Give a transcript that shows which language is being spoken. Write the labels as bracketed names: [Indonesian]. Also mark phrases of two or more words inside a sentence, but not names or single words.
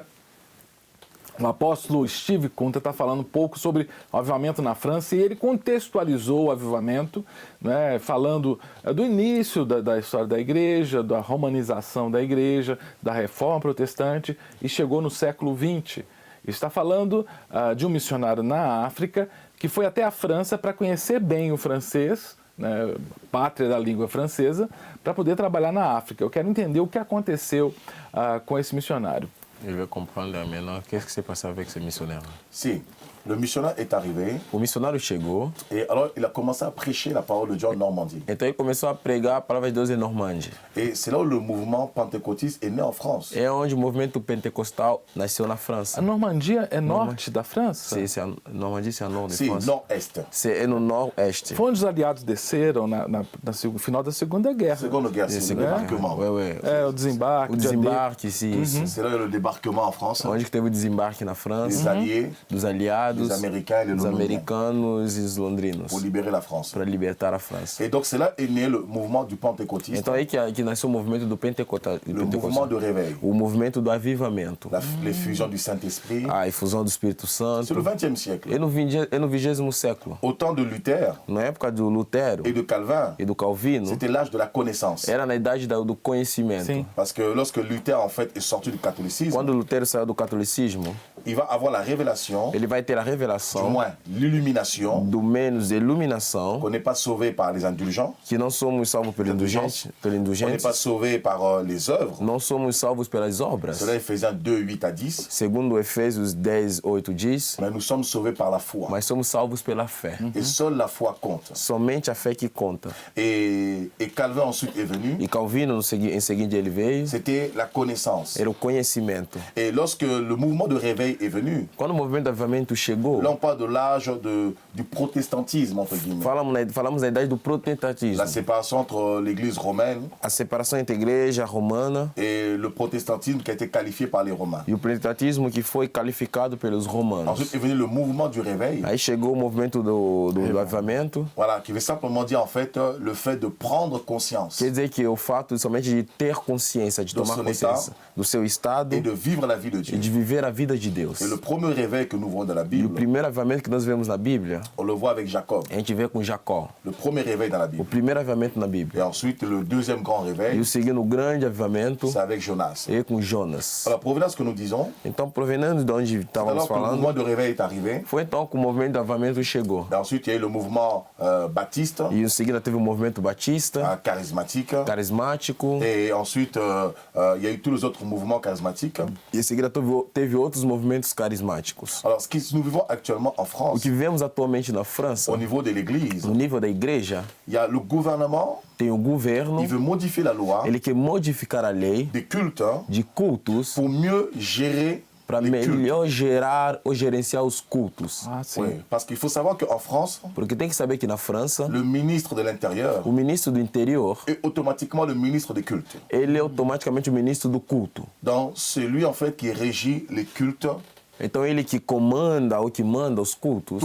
[Portuguese] O apóstolo Steve Kunta está falando um pouco sobre o avivamento na França e ele contextualizou o avivamento, né, falando do início da história da igreja, da romanização da igreja, da reforma protestante e chegou no século XX. Está falando de um missionário na África que foi até a França para conhecer bem o francês, né, pátria da língua francesa, para poder trabalhar na África. Eu quero entender o que aconteceu com esse missionário. [French] Je veux comprendre maintenant qu'est-ce qui s'est passé avec ce missionnaire. Si, le missionnaire est arrivé. [Portuguese] O missionário chegou. [French] Et alors, il a commencé à prêcher la parole de Dieu en Normandie. [Portuguese] Então ele começou a pregar a palavra de Deus em Normandie. [French] Et c'est là où le mouvement pentecôtiste est né en France. [Portuguese] É onde o movimento pentecostal nasceu na França. A Normandia é norte da França? [French] Normandie, c'est à nord de Si, France. nord-est. [Portuguese] É no nord-est. Foi onde os aliados desceram no final da Segunda Guerra. [French] Seconde guerre, c'est le débarquement. [Portuguese] É, o desembarque. O desembarque, sim. [French] C'est là le débarquement en France. [Portuguese] Onde que teve o desembarque na França. [French] Des alliés. [Portuguese] Dos aliados. aliados, os americanos e os londrinos, [French] pour libérer la France. [Portuguese] Para libertar a França. [French] Et donc c'est là est né le mouvement du pentecôtisme. [Portuguese] Então aí que nasceu o movimento do pentecostal. [French] Le mouvement de réveil. [Portuguese] O movimento do avivamento. [French] L'effusion du Saint-Esprit. [Portuguese] A efusão do Espírito Santo. [French] C'est le 20e siècle. [Portuguese] É no 20º século. [French] Au temps de Luther. [Portuguese] Na época do Lutero. [French] Et de Calvin. [Portuguese] E do Calvino. [French] C'était l'âge de la connaissance. [Portuguese] Era na idade do conhecimento. Sim. [French] Parce que lorsque Luther en fait est sorti du catholicisme. [Portuguese] Quando Lutero saiu do catolicismo. [French] Il va avoir la révélation. [Portuguese] Ele vai ter a revelação. [French] Du moins l'illumination. [Portuguese] Do menos iluminação. [French] Qu'on n'est pas sauvé par les indulgents. [Portuguese] Que não somos salvos pelo indulgente. [French] On n'est pas sauvé par les œuvres. [Portuguese] Não somos salvos pelas obras. [French] Cela Ephésiens 2, 8 à 10. [Portuguese] Segundo Efésios 10, 8 diz. [French] Mais nous sommes sauvés par la foi. [Portuguese] Mas somos salvos pela fé. [French] Et seule la foi compte. [Portuguese] Somente a fé que conta. [French] Et Calvin ensuite est venu. [Portuguese] E Calvino em seguida ele veio. [French] C'était la connaissance. [Portuguese] Era o conhecimento. [French] Et lorsque le mouvement de réveil est venu. [Portuguese] Quando o movimento de avivamento chegou. [French] Là on parle de l'âge du protestantisme entre guillemets. [Portuguese] Falamos da idade do protestantismo. [French] La séparation entre l'Église romaine. [Portuguese] A separação entre a igreja romana. [French] Et le protestantisme qui a été qualifié par les Romains. [Portuguese] E o protestantismo que foi qualificado pelos romanos. [French] Ensuite est venu le mouvement du réveil. [Portuguese] Aí chegou o movimento do avivamento. [French] Voilà, qui veut simplement dire en fait le fait de prendre conscience. [Portuguese] Quer dizer que o fato somente de ter consciência, de tomar consciência do seu estado. [French] Et de vivre la vie de Dieu. [Portuguese] E de viver a vida de Deus. [French] Et le premier réveil que nous voyons dans la Bible. [Portuguese] E o primeiro avivamento que nós vemos na Bíblia. [French] On le voit avec Jacob. [Portuguese] A gente vê com Jacó. [French] Le premier réveil dans la Bible. [Portuguese] O primeiro avivamento na Bíblia. [French] Et ensuite le deuxième grand réveil. [Portuguese] E o segundo grande avivamento. [French] C'est avec Jonas. [Portuguese] E com Jonas. [French] Alors provenance que nous disons. [Portuguese] Então provenance de onde estávamos falando. [French] Le mouvement de réveil est arrivé. [Portuguese] Foi então que o movimento de avivamento chegou. [French] Et ensuite il y a eu le mouvement baptiste. [Portuguese] E em seguida teve o movimento batista. [French] Charismatique. [Portuguese] Carismático. [French] Et ensuite il y a eu tous les autres mouvements charismatiques. [Portuguese] E em seguida teve outros movimentos carismáticos. [French] Alors ce que nous vivons actuellement en France. [Portuguese] O que vivemos atualmente na França. [French] Au niveau de l'Église. [Portuguese] No nível da igreja. [French] Il y a le gouvernement. [Portuguese] Tem o governo. [French] Il veut modifier la loi. [Portuguese] Ele quer modificar a lei. [French] Des cultes. [Portuguese] De cultos. [French] Pour mieux gérer. [Portuguese] Para melhor gerar ou gerenciar os cultos. Ah, sim. [French] Oui, parce qu'il faut savoir qu'en France, [Portuguese] porque tem que saber que na França, [French] le ministre de l'Intérieur, [Portuguese] o ministro do interior, [French] est automatiquement le ministre des cultes. [Portuguese] Ele é automaticamente o ministro do culto. [French] Donc c'est lui en fait qui régit les cultes. [Portuguese] Então ele que comanda ou que manda os cultos.